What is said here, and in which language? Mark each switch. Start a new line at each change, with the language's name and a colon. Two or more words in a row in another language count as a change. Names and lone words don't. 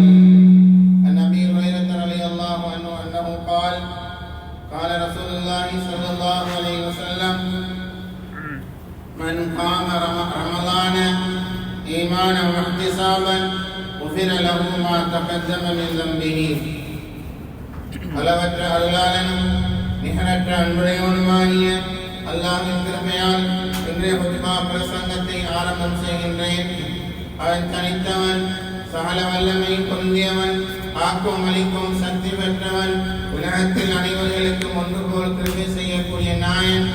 Arabic: عن أبي هريرة رضي الله عنه أنه قال: قال رسول الله صلى الله عليه وسلم: من قام رمضان إيمانا واحتسابا غفر له ما تقدم من ذنبه.
Tamil: அளவற்ற அருளாளனும் நிகரற்ற அன்புடையவனுமாகிய அல்லாஹ்வின் கிருபையால் இன்றைய ஹுத்பா பிரசங்கத்தை ஆரம்பம் செய்கின்றேன். அவன் தனித்தவன், சகல வல்லமை பொருந்தியவன், ஆக்கும் அளிக்கும் சக்தி பெற்றவன், உலகத்தில் அனைவர்களுக்கும் ஒன்று போல் கிருபை செய்யக்கூடிய நாயன்.